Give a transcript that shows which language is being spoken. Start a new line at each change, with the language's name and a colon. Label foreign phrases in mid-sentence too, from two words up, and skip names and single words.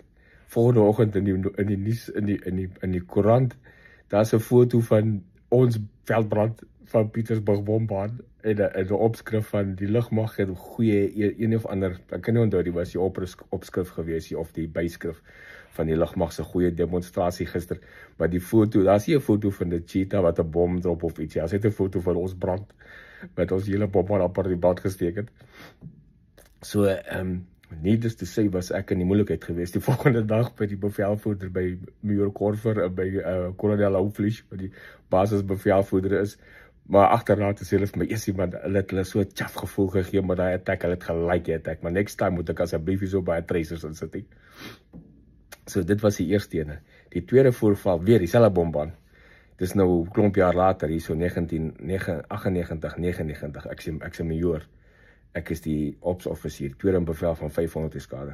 Afrikaans: Volgende oggend in die nuus, in die koerant, daar's 'n foto van ons veldbrand van Pietersburg bombaan en 'n opskrif van die lugmag het goeie een of ander, ek kan nie onthou die was die opskrif gewees of die byskrif van die lugmag se goeie demonstrasie gister, maar die foto, daar's nie 'n foto van 'n cheetah wat 'n bom drop of iets, daar's net 'n foto van ons brand wat ons hele bombardapparaat in die brand gesteek het.
English: So needless to say
Afrikaans: was ek in die moeilikheid geweest die volgende dag by die bevelvoerder by Major Korver by Kolonel Houflisch, wat die basisbevelvoerder is, maar agterna het hulle vir my eers iemand, hulle het so chaff gevoel gegee met daai attack, hulle het gelike die attack, maar
English: next time
Afrikaans: moet ek asseblief so baie tracers insit nie. So dit was die eerste ene. Die tweede voorval, weer dieselfde bombaan. Dis nou klomp jaar later, hier so 1998, 99, ek's 'n majoor. Ek is die ops-offisier, tweede in bevel van 500 eskader.